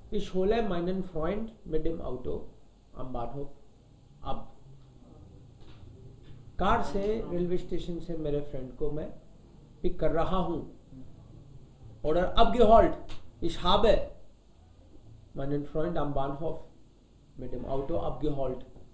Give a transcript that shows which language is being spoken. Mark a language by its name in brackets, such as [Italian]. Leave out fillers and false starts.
[German] Ich hole meinen Freund mit dem Auto am Bahnhof ab. [Hindi] Car से railway station से मेरे friend को मैं पिक कर रहा हूं. [German] Oder abgeholt. Ich habe meinen Freund am Bahnhof mit dem Auto abgeholt.